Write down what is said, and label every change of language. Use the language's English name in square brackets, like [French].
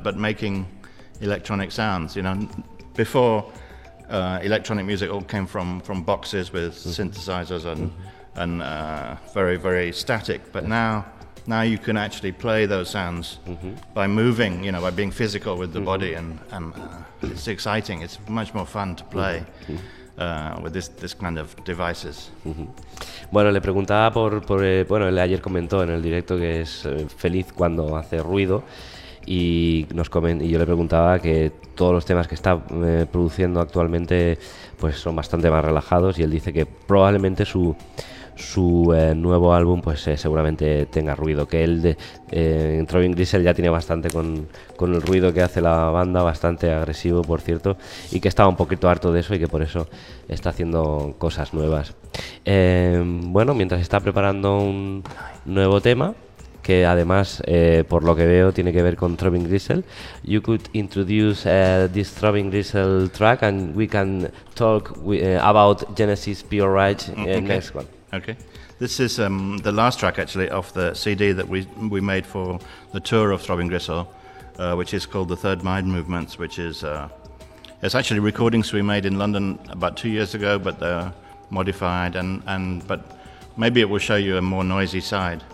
[English] but making electronic sounds. You know, before electronic music all came from boxes with mm-hmm. synthesizers and mm-hmm. and very very static. But yeah. now you can actually play those sounds mm-hmm. by moving. You know, by being physical with the mm-hmm. body, and it's exciting. It's much more fun to play. Mm-hmm. with this kind of devices. [Spanish] Bueno, le preguntaba por él ayer comentó en el directo que es feliz cuando hace ruido y yo le preguntaba que todos los temas que está produciendo actualmente pues son bastante más relajados y él dice que probablemente su nuevo álbum pues seguramente tenga ruido, que él en Throwing Gristle ya tiene bastante con el ruido que hace la banda, bastante agresivo por cierto, y que estaba un poquito harto de eso y que por eso está haciendo cosas nuevas. Bueno, mientras está preparando un nuevo tema que además por lo que veo tiene que ver con Throbbing Gristle. [English] You could introduce this Throbbing Gristle track and we can talk about Genesis Pure Rage next one. Okay. This is the last track actually of the CD that we made for the tour of Throbbing Gristle, which is called The Third Mind Movements, which is it's actually recordings we made in London about 2 years ago, but they're modified but maybe it will show you a more noisy side.